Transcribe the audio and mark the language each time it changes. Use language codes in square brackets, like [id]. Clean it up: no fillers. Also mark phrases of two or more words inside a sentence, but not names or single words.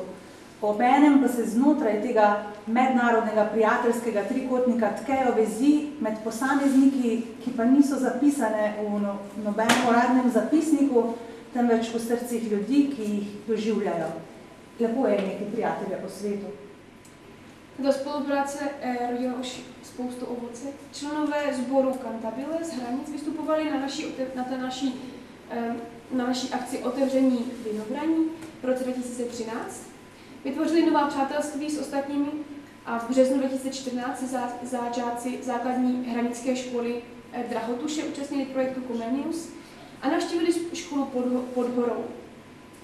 [sl] Obenem pa se znotraj tega mednarodnega prijateljskega trikotnika tkejo vezi med posamezniki, ki pa niso zapisane v nobenem uradnem zapisniku, temveč v srcih ljudi, ki jih doživljajo. Lepo je imeti prijatelje po svetu. [cs] Do spolupráce rodila už spoustu ovoce. Členové sboru Cantabile z Hranic vystupovali na naší akci otevření vinobraní v roce 2013. Vytvořili nová přátelství s ostatními a v březnu 2014 se žáci základní hranické školy Drahotuše účastnili projektu Comenius a navštívili školu pod Gorou.